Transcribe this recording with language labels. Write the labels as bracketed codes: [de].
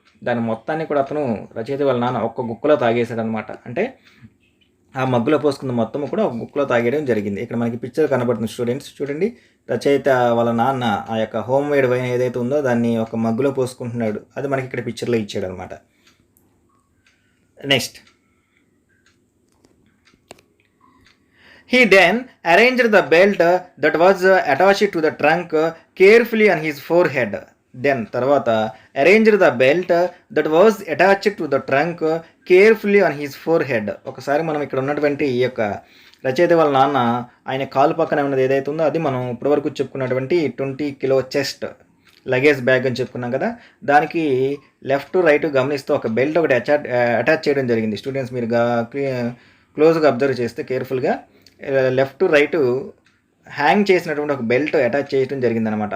[te] దాని మొత్తాన్ని కూడా అతను రచయిత వాళ్ళ నాన్న ఒక్క గుక్కలో తాగేశాడనమాట. అంటే ఆ మగ్గులో పోసుకున్న మొత్తం కూడా ఒక గుక్కలో తాగేయడం జరిగింది. ఇక్కడ మనకి పిక్చర్ కనబడుతుంది స్టూడెంట్స్, చూడండి. రచయిత వాళ్ళ నాన్న ఆ యొక్క హోమ్ మేడ్ వైన్ ఏదైతే ఉందో దాన్ని ఒక మగ్గులో పోసుకుంటున్నాడు. అది మనకి ఇక్కడ పిక్చర్లో ఇచ్చాడు అనమాట. [en] Next, he then arranged the belt that was attached to the trunk carefully on his forehead. Then [te] తర్వాత [en] arranged the belt that was attached to the trunk carefully on his forehead. [te] ఒకసారి మనం ఇక్కడ ఉన్నటువంటి ఈ యొక్క రచయిత వాళ్ళ నాన్న ఆయన కాలు పక్కన ఉన్నది ఏదైతే ఉందో అది మనం ఇప్పటివరకు చెప్పుకున్నటువంటి 20 కిలో చెస్ట్ లగేజ్ బ్యాగ్ అని చెప్పుకున్నాం కదా, దానికి లెఫ్ట్ రైట్ గమనిస్తూ ఒక బెల్ట్ ఒకటి అటాచ్ చేయడం జరిగింది. స్టూడెంట్స్ మీరు క్లోజ్గా అబ్జర్వ్ చేస్తే కేర్ఫుల్గా లెఫ్ట్ రైట్ హ్యాంగ్ చేసినటువంటి ఒక బెల్ట్ అటాచ్ చేయడం జరిగిందనమాట.